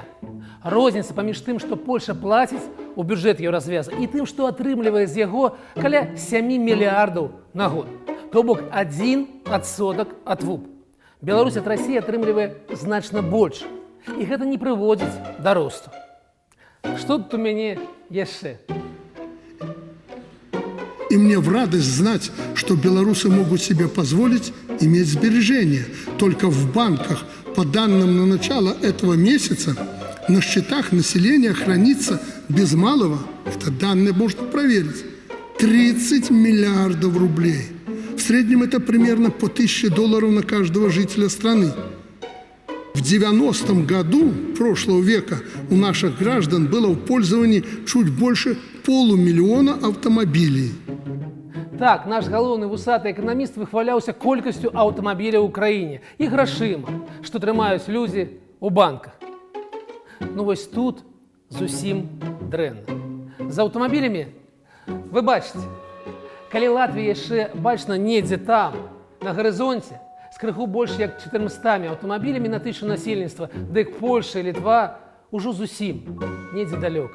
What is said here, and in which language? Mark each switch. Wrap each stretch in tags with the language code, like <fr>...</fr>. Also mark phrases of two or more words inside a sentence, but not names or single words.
<be>Розніца паміж тым, што Польша плаціць у бюджэт еўразвяза, і тым, што атрымлівае з яго каля 7 мільярдаў на год. То бок 1% ад ВУП. Беларусь ад Расіі атрымлівае значна больш. І гэта не прыводзіць да росту. Што тут у мяне яшчэ?</be> <ru>И мне в радость знать, что белорусы могут себе позволить иметь сбережения. Только в банках, по данным на начало этого месяца, на счетах населения хранится без малого, это данные можно проверить, 30 миллиардов рублей. В среднем это примерно по $1000 на каждого жителя страны. В 90-м году прошлого века у наших граждан было в пользовании чуть больше 500 000 автомобилей.</ru> <be>Так, наш галоўны вусаты эканаміст выхваляўся колькасцю аўтамабіляў у краіне і грашыма, што трымаюць людзі ў банках. Ну вось тут зусім дрэнна. З аўтамабілямі вы бачыце, калі Латвія яшчэ бачна недзе там, на гарызонце, з крыху больш як 400 аўтамабілямі на 1000 насельніцтва, дык Польша і Літва ўжо зусім недзе далёка.</be>